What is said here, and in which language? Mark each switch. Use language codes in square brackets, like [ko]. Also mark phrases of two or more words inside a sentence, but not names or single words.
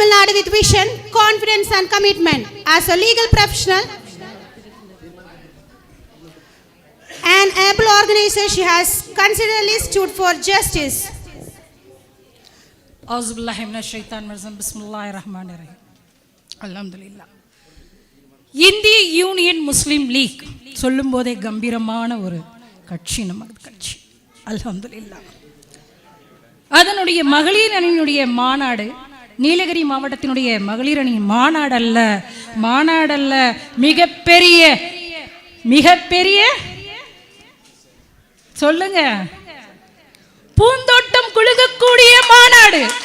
[en] world with vision, confidence and commitment. As a legal professional and able organizer, she has consistently stood for justice. [ar] أعوذ بالله من الشيطان الرجيم. بسم الله الرحمن الرحيم. Alhamdulillah. [ta] இந்திய யூனியன் முஸ்லீம் லீக் சொல்லும் போதே கம்பீரமான ஒரு கட்சி நமது கட்சி. அல்ஹம்துலில்லாஹ். அதனுடைய மகளிர் அணியினுடைய மாநாடு நீலகிரி மாவட்டத்தினுடைய மகளிர் அணி மாநாடல்ல மிகப்பெரிய சொல்லுங்க, பூந்தோட்டம் குலுங்கக்கூடிய மாநாடு.